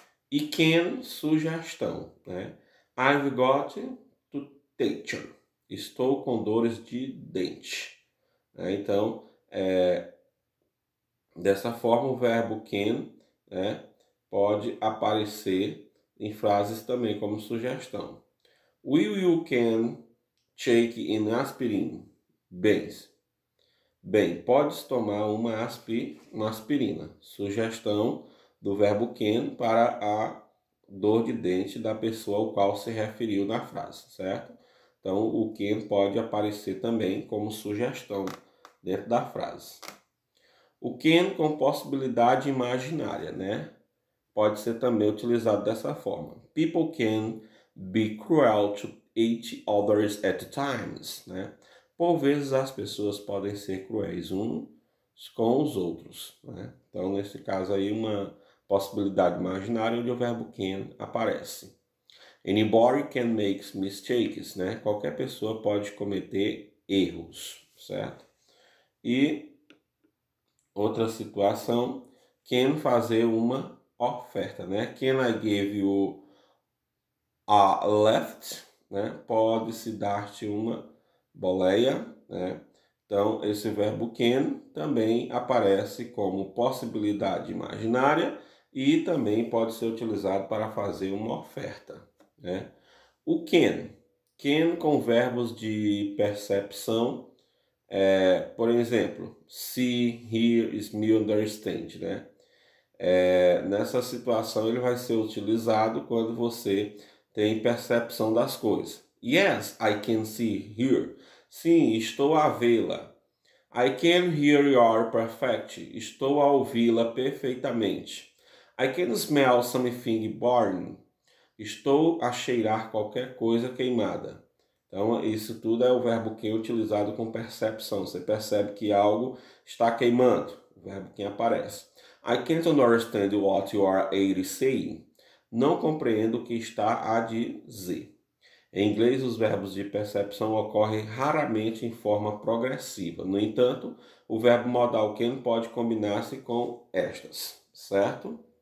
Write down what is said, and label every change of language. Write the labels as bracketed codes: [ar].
[pt] E can, sugestão, né? [en] I've got to teacher. [pt] Estou com dores de dente. Então, dessa forma, o verbo can, né, pode aparecer em frases também como sugestão. [en] Will you can take an aspirin? [pt] Bem, podes tomar uma aspirina. Sugestão do verbo can para a dor de dente da pessoa ao qual se referiu na frase, certo? Então, o can pode aparecer também como sugestão dentro da frase. O can com possibilidade imaginária, né? Pode ser também utilizado dessa forma. [en] People can be cruel to each others at times, né? [pt] Por vezes as pessoas podem ser cruéis uns com os outros, né? Então, nesse caso aí, uma possibilidade imaginária onde o verbo can aparece. [en] Anybody can make mistakes, né? [pt] Qualquer pessoa pode cometer erros, certo? E outra situação, can fazer uma oferta, né? [en] Can I give you a lift, né? [pt] Pode-se dar-te uma boleia, né? Então, esse verbo can também aparece como possibilidade imaginária e também pode ser utilizado para fazer uma oferta, né? O can com verbos de percepção, por exemplo, see, hear, smell, understand, né? Nessa situação ele vai ser utilizado quando você tem percepção das coisas. [en] Yes, I can see here. [pt] Sim, estou a vê-la. [en] I can hear you perfect. [pt] Estou a ouvi-la perfeitamente. [en] I can smell something burning. [pt] Estou a cheirar qualquer coisa queimada. Então, isso tudo é o verbo can utilizado com percepção. Você percebe que algo está queimando. O verbo can aparece. [en] I can't understand what you are saying. [pt] Não compreendo o que está a dizer. Em inglês, os verbos de percepção ocorrem raramente em forma progressiva. No entanto, o verbo modal can pode combinar-se com estas, certo?